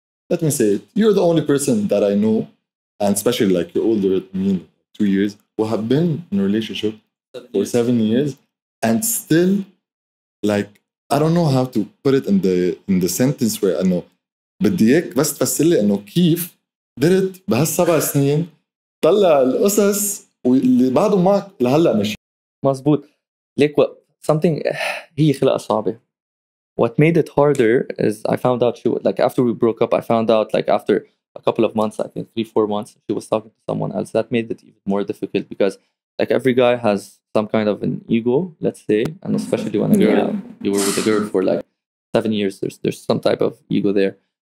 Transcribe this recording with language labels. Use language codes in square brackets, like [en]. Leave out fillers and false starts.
[en] let me say it, you're the only person that I know, and especially like you're older than me, 2 years, who have been in a relationship for 7 years, and still, like, I don't know how to put it in the sentence where I know [ar] بدي اياك بس تفسر لي انه كيف قدرت بهال7 سنين طلع القصص واللي بعدهم معك لهلا مش مزبوط. ليك something هي خلقة صعبة. [en] What made it harder is I found out like after we broke up, I found out like after a couple of months, I think 3-4 months, she was talking to someone else. That made it even more difficult because like every guy has some kind of an ego, let's say, and especially when a girl, you were with a girl for like 7 years, there's some type of ego there.